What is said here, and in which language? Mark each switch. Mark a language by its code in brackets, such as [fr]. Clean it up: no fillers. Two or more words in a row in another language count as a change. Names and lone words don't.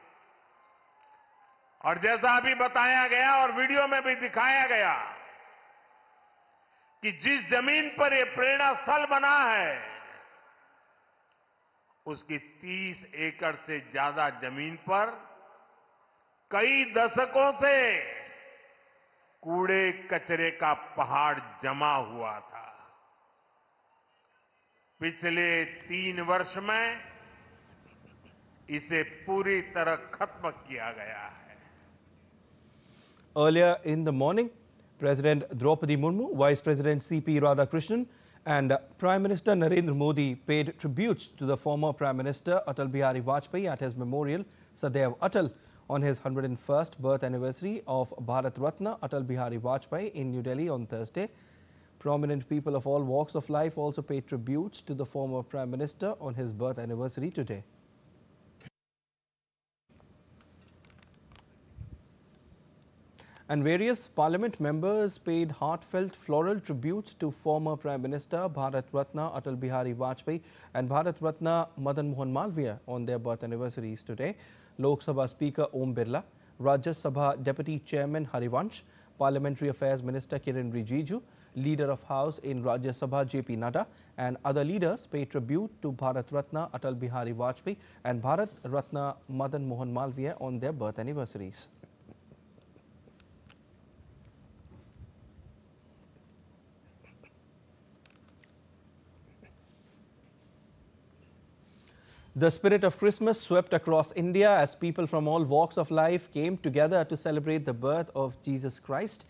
[hi] और जैसा अभी बताया गया और वीडियो में भी दिखाया गया कि जिस जमीन पर यह प्रेरणा स्थल बना है, उसकी 30 एकड़ से ज्यादा जमीन पर कई दशकों से कूड़े कचरे का पहाड़ जमा हुआ था। पिछले 3 वर्ष में इसे पूरी तरह खत्म किया गया है। [en] Earlier in the morning, President Draupadi Murmu, Vice President C.P. Radhakrishnan and Prime Minister Narendra Modi paid tributes to the former Prime Minister Atal Bihari Vajpayee at his memorial Sadaiv Atal on his 101st birth anniversary of Bharat Ratna Atal Bihari Vajpayee in New Delhi on Thursday. Prominent people of all walks of life also paid tributes to the former Prime Minister on his birth anniversary today. And various parliament members paid heartfelt floral tributes to former Prime Minister Bharat Ratna Atal Bihari Vajpayee and Bharat Ratna Madan Mohan Malaviya on their birth anniversaries today. Lok Sabha Speaker Om Birla, Rajya Sabha Deputy Chairman Harivansh, Parliamentary Affairs Minister Kiran Rijiju, Leader of House in Rajya Sabha JP Nadda and other leaders paid tribute to Bharat Ratna Atal Bihari Vajpayee and Bharat Ratna Madan Mohan Malviya on their birth anniversaries. The spirit of Christmas swept across India as people from all walks of life came together to celebrate the birth of Jesus Christ.